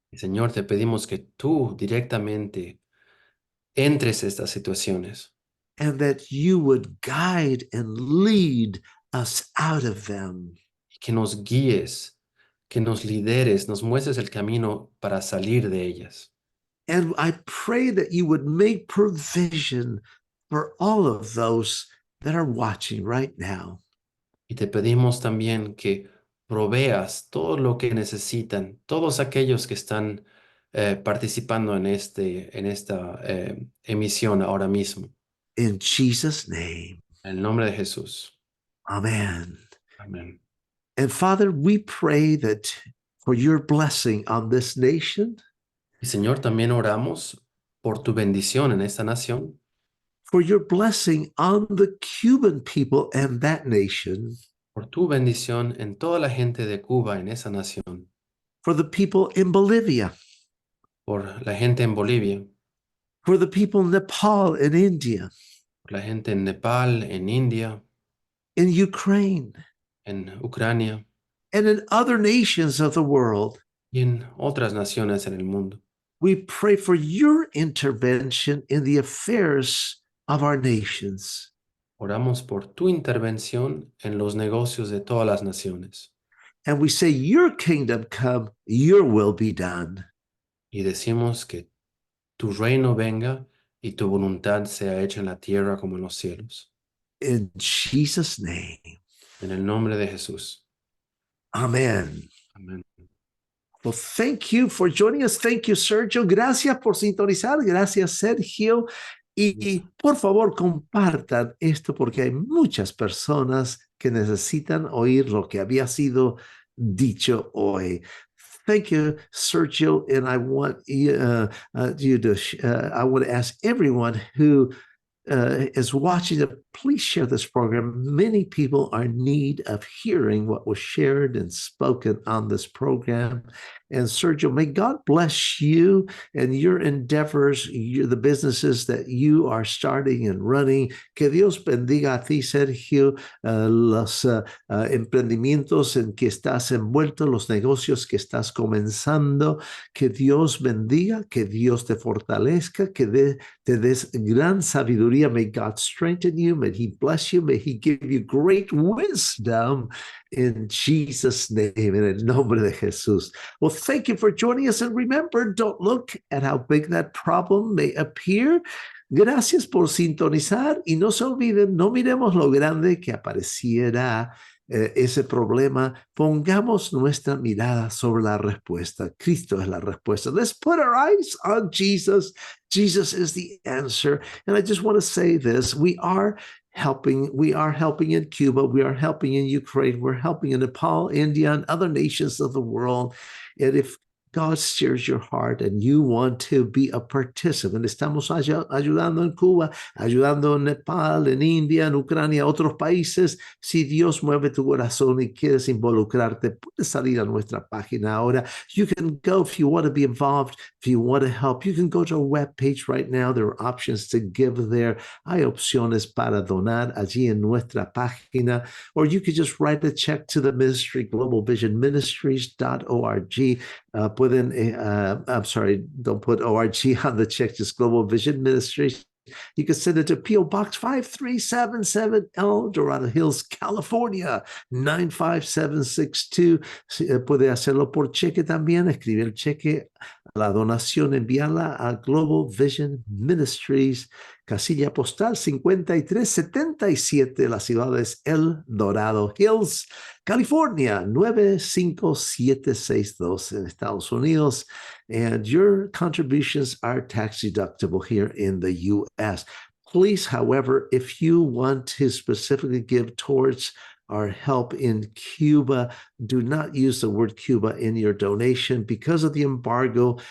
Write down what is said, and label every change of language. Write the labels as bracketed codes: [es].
[es] Y Señor, te pedimos que tú directamente entres a estas situaciones [en] And that you would guide and lead us out of them. [es] y que nos guíes, que nos lideres, nos muestres el camino para salir de ellas. [en] And I pray that you would make provision for all of those that are watching right now. [es] Y te pedimos también que proveas todo lo que necesitan, todos aquellos que están participando en esta emisión ahora mismo. [en] In Jesus' name. [es] En el nombre de Jesús. [en] Amen. [es] Amén. [en] And Father, we pray that for your blessing on this nation. [es] Y Señor, también oramos por tu bendición en esta nación. [en] For your blessing on the Cuban people and that nation. [es] Por tu bendición en toda la gente de Cuba en esa nación. [en] For the people in Bolivia. [es] Por la gente en Bolivia. [en] For the people in Nepal and India. [es] Por la gente en Nepal, en India. [en] In Ukraine. [es] En Ucrania. [en] And in other nations of the world. [es] Y en otras naciones en el mundo. [en] We pray for your intervention in the affairs of our nations. [es] Oramos por tu intervención en los negocios de todas las naciones. [en] And we say, your kingdom come, your will be done. [es] Y decimos que tu reino venga y tu voluntad sea hecha en la tierra como en los cielos. [en] In Jesus' name. [es] En el nombre de Jesús. [en] Amen. [es] Amén. [en] Well, thank you for joining us. Thank you, Sergio. [es] Gracias por sintonizar. Gracias, Sergio. Y por favor, compartan esto porque hay muchas personas que necesitan oír lo que había sido dicho hoy. [en] Thank you, Sergio. And I want I want to ask everyone who is watching it, please share this program. Many people are in need of hearing what was shared and spoken on this program. And Sergio, may God bless you and your endeavors, the businesses that you are starting and running. [es] Que Dios bendiga a ti, Sergio, los emprendimientos en que estás envuelto, los negocios que estás comenzando. Que Dios bendiga, que Dios te fortalezca, que te des gran sabiduría. [en] May God strengthen you. May He bless you. May He give you great wisdom in Jesus' name, in [es] el nombre de Jesús. [en] Well, thank you for joining us. And remember, don't look at how big that problem may appear. [es] Gracias por sintonizar y no se olviden, no miremos lo grande que apareciera ese problema. Pongamos nuestra mirada sobre la respuesta. Cristo es la respuesta. [en] Let's put our eyes on Jesus. Jesus is the answer. And I just want to say this. We are helping in Cuba. We are helping in Ukraine. We're helping in Nepal, India, and other nations of the world. And if God stirs your heart and you want to be a participant, [es] estamos ayudando en Cuba, ayudando en Nepal, en India, en Ucrania, otros países. Si Dios mueve tu corazón y quieres involucrarte, puedes salir a nuestra página ahora. [en] You can go if you want to be involved, if you want to help. You can go to our webpage right now. There are options to give there. [es] Hay opciones para donar allí en nuestra página. [en] Or you could just write a check to the ministry, globalvisionministries.org. I'm sorry, don't put ORG on the check, just Global Vision Ministries. You can send it to P.O. Box 5377 El Dorado Hills, California, 95762. [es] Puede hacerlo por cheque también, escribir el cheque, la donación, enviarla a Global Vision Ministries, casilla postal 5377, la ciudad es El Dorado Hills, California, 95762 en Estados Unidos. [en] And your contributions are tax deductible here in the U.S. Please, however, if you want to specifically give towards our help in Cuba, do not use the word Cuba in your donation because of the embargo.